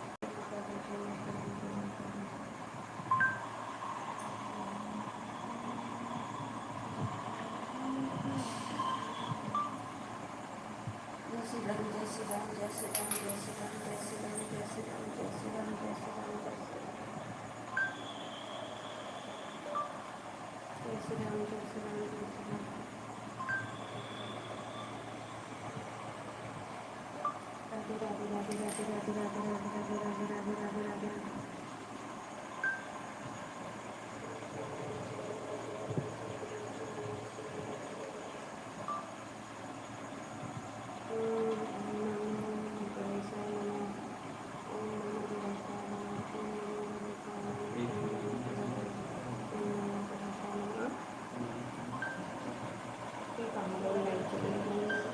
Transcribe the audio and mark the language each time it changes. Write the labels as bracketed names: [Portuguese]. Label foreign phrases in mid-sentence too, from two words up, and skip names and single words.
[Hindi] जय श्री राम, जय श्री राम, जय श्री राम, जय श्री राम, जय श्री राम, जय श्री राम, जय श्री राम, जय श्री राम, जय श्री राम, जय श्री राम, जय श्री राम, जय श्री राम। राधे राधे राधे राधे राधे राधे राधे राधे राधे राधे राधे राधे। [Sanskrit] ओम नमो गणेशाय नमः। ओम नमो गणेशाय नमः। ओम नमो गणेशाय नमः। ओम नमो गणेशाय नमः। [Hindi] ठीक है, हम लोग लाइन चले गए।